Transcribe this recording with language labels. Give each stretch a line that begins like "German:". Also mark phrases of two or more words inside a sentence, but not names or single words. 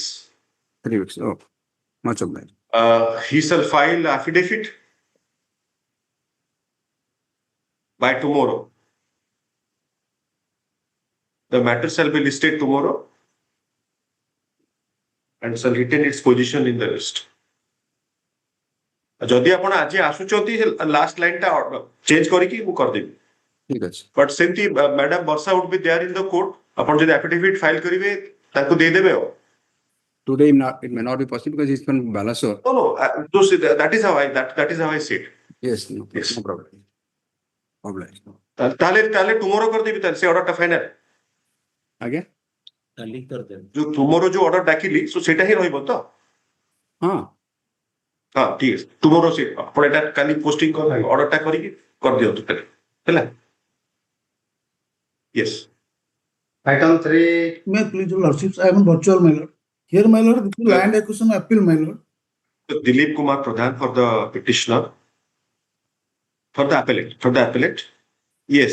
English: 3 weeks. Oh, much of that. He shall file affidavit by tomorrow. The matter shall be listed tomorrow and shall retain its position in the list.
Odia: ଯଦି ଆପଣ ଆଜ ଆସୁଚନ୍ତି
English: last line
Odia: ଟା ଚେଞ୍ଜ କରିକି ମୁ କର ଦେବି ଠିକ ଅଛି
English: but semati madam Varsha would be there in the court
Odia: ଆପଣ ଯଦି
English: affidavit file
Odia: କରିବେ ତାକୋ ଦେ ଦେବେ
English: today it may not be possible because he's from Balasore. No, that is how I see it. Yes, no, Yes. no problem. Problem.
Odia: তাহলে tomorrow କରିଦେବି ତାହେଲେ ସେ ଅର୍ଡରଟା ଫାଇନାଲ
English: Again?
Odia: ଯୋଉ tomorrow ଯୋଉ ଅର୍ଡର ଡାକିଲି ସୋ ସେଇଟା ହିଁ ରହିବ ତ हाँ, ହଁ ଠିକ ଅଛି tomorrow ସେ ଆପଣ ଏଟା କାଲି ପୋଷ୍ଟିଂ ଅର୍ଡରଟା କରିକି କରିଦିଅନ୍ତୁ ତାହେଲେ ହେଲା yes
English: Item 3, May I please, your lordships, I am on virtual, my lord. Here, my lord, this is land acquisition appeal, my lord. Dilip Kumar Pradhan for the petitioner for the appellate yes